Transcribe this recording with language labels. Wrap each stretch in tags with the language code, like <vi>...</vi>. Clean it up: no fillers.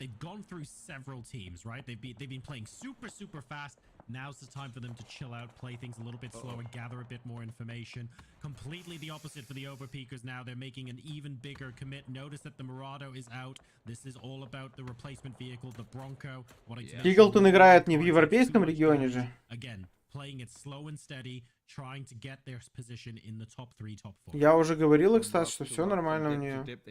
<en>They've gone through several teams, right? They've been playing super fast. Now's the time for them to chill out, play things a little bit slower, gather a bit more information. Completely the opposite for the Overpeakers now. They're making an even bigger commit. Notice that the Murado is out. This is all about the replacement vehicle, the Bronco.</en> <ru>Иглтон играет не в европейском регионе же.</ru> <en>Again, playing it slow and steady, trying to get their position in the top 3, top 4.</en> <ru>Я уже говорил, кстати, что все нормально у нее.</ru>